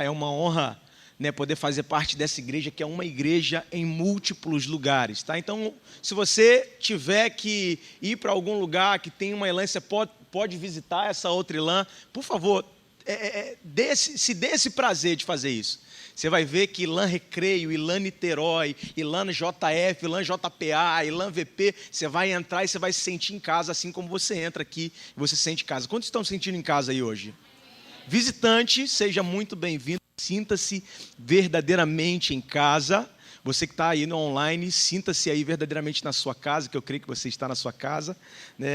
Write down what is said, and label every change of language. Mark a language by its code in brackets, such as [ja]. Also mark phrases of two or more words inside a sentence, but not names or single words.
[pt] É uma honra, né, poder fazer parte dessa igreja, que é uma igreja em múltiplos lugares. Tá? Então, se você tiver que ir para algum lugar que tem uma ILAN, você pode visitar essa outra ILAN, por favor, se dê esse prazer de fazer isso. Você vai ver que ILAN Recreio, ILAN Niterói, ILAN JF, ILAN JPA, ILAN VP, você vai entrar e você vai se sentir em casa, assim como você entra aqui e você se sente em casa. Quantos estão se sentindo em casa aí hoje? Visitante, seja muito bem-vindo, sinta-se verdadeiramente em casa. Você que está aí no online, sinta-se aí verdadeiramente na sua casa, que eu creio que você está na sua casa, né?